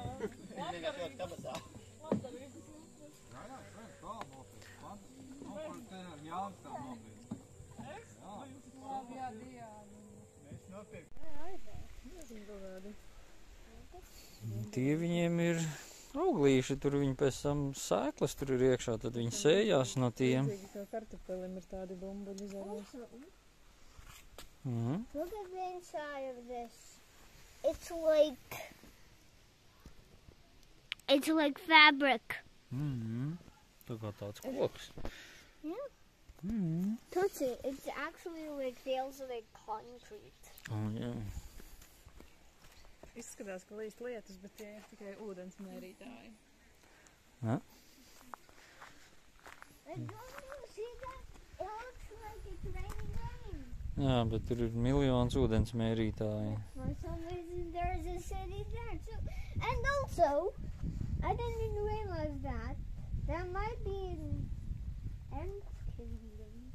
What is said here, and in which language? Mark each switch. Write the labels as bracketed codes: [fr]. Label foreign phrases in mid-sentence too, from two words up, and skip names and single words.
[lv] Tie viņiem ir auglīši, tur viņi pēc tam sēklas tur ir iekšā, tad viņi sējās no tiem. Kā kartupelim ir tādi bumbuļi zaros. [en] Look at the inside of this. It's like fabric. [lv] Tā kā tāds koks. [en] Yeah. Touch it. It's actually like feels like concrete. [lv] Oh, jā. Izskatās, ka līst lietus, bet tie ir tikai ūdens mērītāji. Ja? [en] Don't you see that? It looks like it's raining rain. [lv] Jā, bet tur ir miljons ūdens mērītāji. [en] For some reason there's a city there too. And also, I didn't realize that there might be an Ant Kingdom.